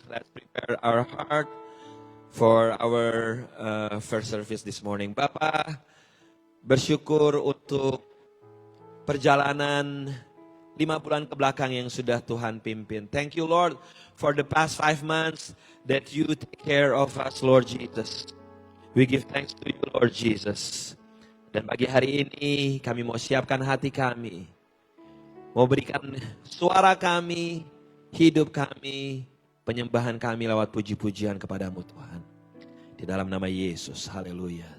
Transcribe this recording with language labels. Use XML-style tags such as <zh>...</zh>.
<en>Let's prepare our heart for our first service this morning.</en> <id>Bapak, bersyukur untuk perjalanan 5 bulan ke belakang yang sudah Tuhan pimpin.</id> <en>Thank you Lord for the past 5 months that you take care of us, Lord Jesus. We give thanks to you, Lord Jesus.</en> <id>Dan pagi hari ini kami mau siapkan hati kami. Mau berikan suara kami, hidup kami, penyembahan kami lewat puji-pujian kepadamu Tuhan. Di dalam nama Yesus, haleluya.</id>